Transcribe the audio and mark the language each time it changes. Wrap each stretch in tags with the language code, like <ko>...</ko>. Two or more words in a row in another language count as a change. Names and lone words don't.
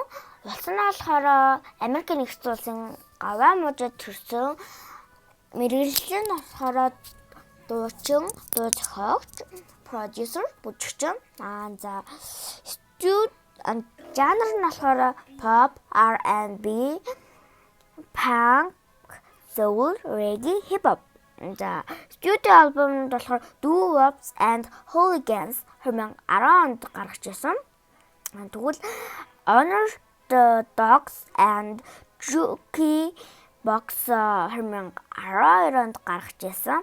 <mn>Улс нь болохоор Америк нэгдсэн улсын Гавай мужид төрсөн. Мэргэжил нь болохоор дуучин, дуу зохиогч, продюсер, бүжигчин. За жанр нь болохоор</mn> <en>pop, R&B, punk, soul, reggae, hip hop.</en> <mn>За студио альбомд болохоор Doo Wops and Hooligans 2010 онд гаргаж ирсэн. Тэгвэл Honor the Dogs and Juki Box 2012 онд гаргаж ирсэн.</mn>